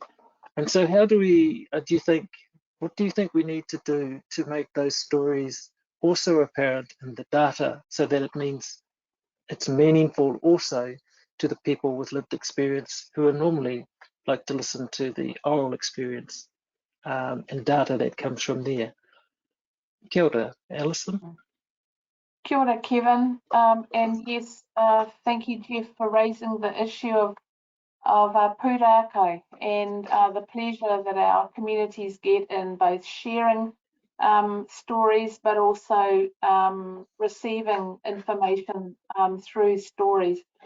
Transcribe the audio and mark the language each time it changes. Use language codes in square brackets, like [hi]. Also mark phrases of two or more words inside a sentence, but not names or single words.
[en] And so how do we, what do you think we need to do to make those stories also apparent in the data, so that it means it's meaningful also to the people with lived experience who are normally like to listen to the oral experience and data that comes from there? [mi] Kyoda, Alison. Kia ora, Kevin. [en] And yes, thank you, Jeff, for raising the issue of pūrākau and the pleasure that our communities get in both sharing stories, but also receiving information through stories.